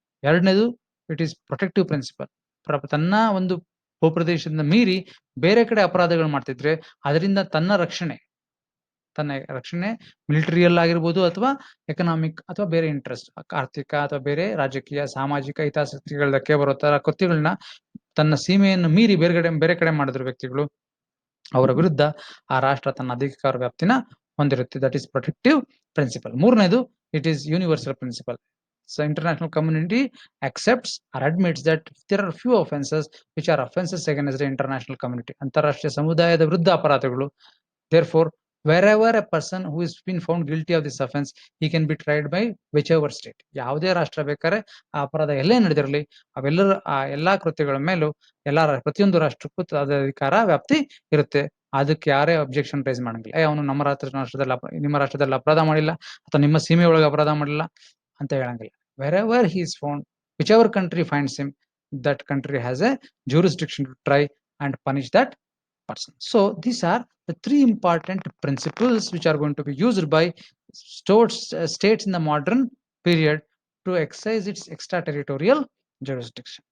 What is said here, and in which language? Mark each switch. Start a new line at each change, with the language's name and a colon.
Kannada: ಎರಡನೇದು
English: It is protective principle.
Kannada: ತನ್ನ ಒಂದು ಭೂಪ್ರದೇಶದಿಂದ ಮೀರಿ ಬೇರೆ ಕಡೆ ಅಪರಾಧಗಳು ಮಾಡ್ತಿದ್ರೆ ಅದರಿಂದ ತನ್ನ ರಕ್ಷಣೆ ಮಿಲಿಟರಿಯಲ್ ಆಗಿರ್ಬೋದು ಅಥವಾ ಎಕನಾಮಿಕ್ ಅಥವಾ ಬೇರೆ ಇಂಟ್ರೆಸ್ಟ್, ಆರ್ಥಿಕ ಅಥವಾ ಬೇರೆ ರಾಜಕೀಯ ಸಾಮಾಜಿಕ ಹಿತಾಸಕ್ತಿಗಳಕ್ಕೆ ಬರೋ ತರ ಕೃತ್ಯಗಳನ್ನ ತನ್ನ ಸೀಮೆಯನ್ನು ಮೀರಿ ಬೇರೆ ಕಡೆ ಮಾಡಿದ್ರು ವ್ಯಕ್ತಿಗಳು, ಅವರ ವಿರುದ್ಧ ಆ ರಾಷ್ಟ್ರ ತನ್ನ ಅಧಿಕಾರ ವ್ಯಾಪ್ತಿನ ಹೊಂದಿರುತ್ತೆ.
English: That is protective principle.
Kannada: ಮೂರನೇದು
English: It is universal principle. So international community accepts or admits that there are few offenses which are offenses against the international community.
Kannada: ಅಂತಾರಾಷ್ಟ್ರೀಯ ಸಮುದಾಯದ ವಿರುದ್ಧ ಅಪರಾಧಗಳು.
English: Therefore, wherever a person who is been found guilty of this offense, he can be tried by whichever state.
Kannada: ಯಾವುದೇ ರಾಷ್ಟ್ರ ಬೇಕಾದ್ರೆ ಆ ಅಪರಾಧ ಎಲ್ಲೇ ನಡೆದಿರಲಿ, ಅವೆಲ್ಲರ ಎಲ್ಲಾ ಕೃತ್ಯಗಳ ಮೇಲೂ ಪ್ರತಿಯೊಂದು ರಾಷ್ಟ್ರಕ್ಕೂ ಅಧಿಕಾರ ವ್ಯಾಪ್ತಿ ಇರುತ್ತೆ. ಅದಕ್ಕೆ ಯಾರೇ ಅಬ್ಜೆಕ್ಷನ್ ರೈಸ್ ಮಾಡಂಗಿಲ್ಲ. ಅವನು ನಿಮ್ಮ ರಾಷ್ಟ್ರದಲ್ಲಿ ಅಪರಾಧ ಮಾಡಿಲ್ಲ ಅಥವಾ ನಿಮ್ಮ ಸೀಮೆ ಒಳಗೆ ಅಪರಾಧ ಮಾಡಿಲ್ಲ ಅಂತ ಹೇಳಂಗಿಲ್ಲ.
English: wherever he is found, whichever country finds him, that country has a jurisdiction to try and punish that person. So these are the three important principles which are going to be used by states in the modern period to exercise its extraterritorial jurisdiction.